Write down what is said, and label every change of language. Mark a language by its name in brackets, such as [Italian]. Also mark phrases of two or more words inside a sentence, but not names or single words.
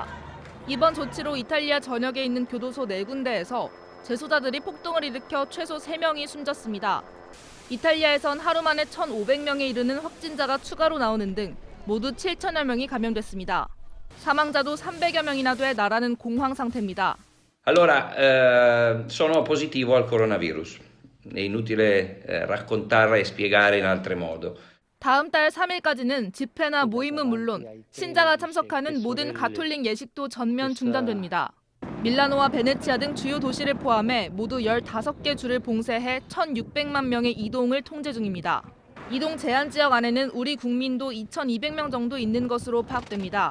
[Korean] 이번 조치로 이탈리아 전역에 있는 교도소 4군데에서 재소자들이 폭동을 일으켜 최소 3명이 숨졌습니다. 이탈리아에선 하루 만에 1,500명에 이르는 확진자가 추가로 나오는 등 모두 7천여 명이 감염됐습니다. 사망자도 300여 명이나 돼 나라는 공황 상태입니다. [Italian] Allora, sono positivo al coronavirus. È inutile raccontare e spiegare in altro modo. [Korean] 다음 달 3일까지는 집회나 모임은 물론 신자가 참석하는 모든 가톨릭 예식도 전면 중단됩니다. 밀라노와 베네치아 등 주요 도시를 포함해 모두 15개 주를 봉쇄해 1,600만 명의 이동을 통제 중입니다. 이동 제한 지역 안에는 우리 국민도 2,200명 정도 있는 것으로 파악됩니다.